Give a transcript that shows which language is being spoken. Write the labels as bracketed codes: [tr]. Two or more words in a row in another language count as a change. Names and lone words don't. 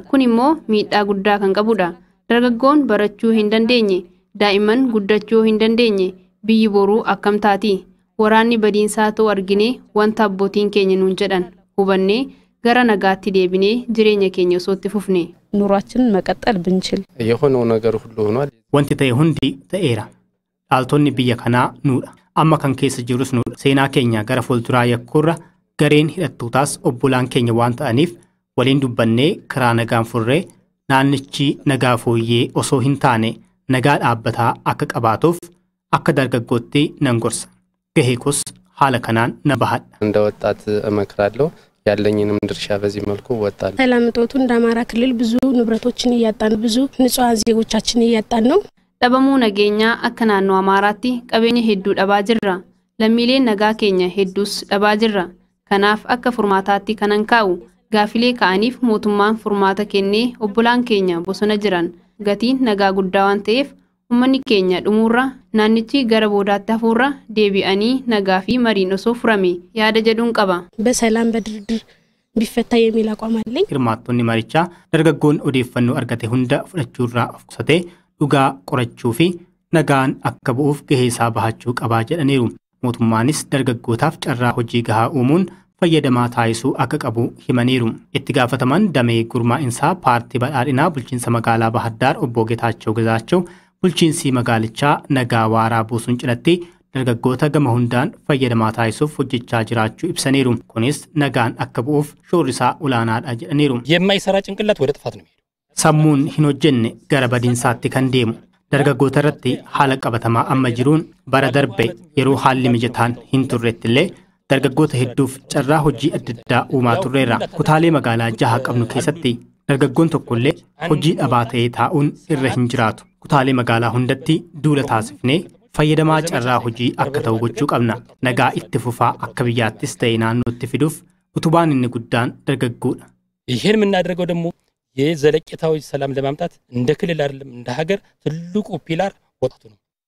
[om] Kun immoo miidhaa guddaa kan qabudha. Dargaggoon barachuu hin dandeenye, daa'imman guddachuu hin dandeenye, biyyi boruu akkam taati. Waraanni badiinsaa ta'u argine wanta abbootiin keenya nuun jedhan hubannee gara nagaatti deebinee jireenya keenya osoo itti fufne. [am] ኑሯችንን መቀጠል ብንችል የሆነው ነገር ሁሉ ሆኗል. [om] Wanti ta'e hundi ta'eera. Dhaaltonni biyya kanaa nuudha. Amma kan keessa jirus nuudha. Seenaa keenya gara fuulduraa yakkuurra gareen hidhattootaas obbolaan keenya waan ta'aniif waliin dubbannee karaa nagaan furree naannichi nagaa fooyyee osoo hin taane nagaa dhaabbataa akka qabaatuuf akka dargaggootti nan gorsa. Gahee koos haala kanaan na bahadha. [am] እንደ ወጣት እመክራለሁ ያለኝንም ድርሻ በዚህ መልኩ ወጣለሁ። ሰላም እጦቱ እንደ አማራ ክልል ብዙ ንብረቶችን እያጣን ብዙ ንጹሃን ዜጎቻችን እያጣን ነው። [om] Dhabamuu nageenyaa akka naannoo Amaaraatti qabeenya hedduu dhabaa jirra. Lammiileen nagaa keenya hedduus dhabaa jirra. Kanaaf akka furmaataatti kanan kaa'u gaafilee ka'aniif mootummaan furmaata kennee obbolaan keenya bosona jiran gatiin nagaa guddaa waan ta'eef uummanni keenya dhumuurra naannichi gara boodaatti hafuurra deebi'anii nagaa fi mariin osoo furame yaada jedhuun qaba. [am] በሰላም በድርድር ቢፈታ የሚል አቋም አለኝ። [om] Hirmaattonni marichaa dargaggoon odeeffannoo argate hunda fudhachuurraa of qusatee dhugaa qorachuu fi nagaan akka bu'uuf gahee isaa bahachuu qabaa jedhaniiru. Mootummaanis dargaggootaaf carraa hojii gahaa uumuun fayyadamaa taasisuu akka qabu himaniiru. Itti gaafataman damee gurmaa'insaa paartii badhaadhinaa bulchiinsa magaalaa Bahar Daar obbo Getaachoo Gazaachoo bulchiinsi magaalichaa nagaa waaraa buusuun cinatti dargaggoota gama hundaan fayyadamaa taasisuuf hojjechaa jiraachuu ibsaniiru. Kunis nagaan akka bu'uuf shoorri isaa olaanaadha jedhaniiru. [am] የማይሰራ ጭንቅላት ወደ ጥፋት ነው የሚሄደው. [om] Sammuun hin hojjenne gara badiinsaatti kan deemu. Dargaggoota irratti haala qabatamaa amma jiruun bara darbe yeroo haalli mijataan hin turrettillee dargaggoota hedduuf carraa hojii adda addaa uumaa turreerra. Kutaalee magaalaa 6 qabnu keessatti dargaggoon tokkollee hojii dhabaa ta'ee taa'uun irra hin jiraatu. Kutaalee magaalaa hundatti duula taasifnee fayyadamaa carraa hojii akka ta'u gochuu qabna. Nagaa itti fufaa akka biyyaattis ta'e naannootti fiduuf utubaan inni guddaan dargaggoodha. [am] ይሄን የምናደርገው ደግሞ የዘለቄታዊ ሰላም ለማምጣት እንደ ክልል አይደለም እንደ ሀገር ትልቁ ፒላር ወጣቱ ነው።